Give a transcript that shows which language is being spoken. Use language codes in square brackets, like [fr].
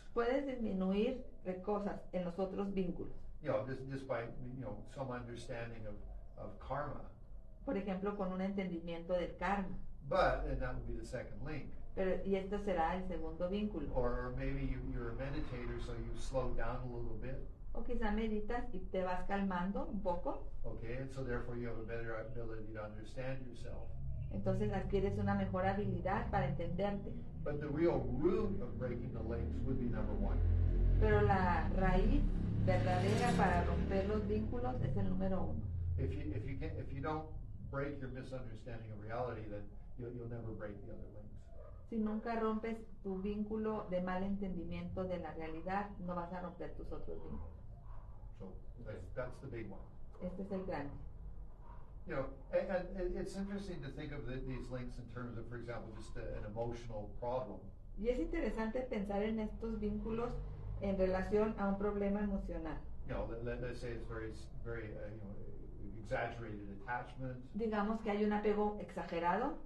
[es] Puedes disminuir cosas en los otros vínculos. [en] You know, just by, you know, some understanding of karma. [es] Por ejemplo, con un entendimiento del karma. [en] But, and that would be the second link. [es] Y esto será el segundo vínculo. [en] Or maybe you're a meditator, so you slow down a little bit. [es] O quizá meditas y te vas calmando un poco. [en] Okay, and so therefore you have a better ability to understand yourself. [es] Entonces adquieres una mejor habilidad para entenderte. [en] But the real root of breaking the links would be number 1. [es] Pero la raíz verdadera para romper los vínculos es el número 1. [en] If you don't break your misunderstanding of reality, then you'll never break the other links. [es] Si nunca rompes tu vínculo de mal entendimiento de la realidad, no vas a romper tus otros vínculos. [en] So that's the big one. [es] Este es el grande. [en] You know, and it's interesting to think of these links in terms of, for example, just an emotional problem. [es] Y es interesante pensar en estos vínculos en relación a un problema emocional. [en] You know, let's say it's very you know, exaggerated attachment. [es] Digamos que hay un apego exagerado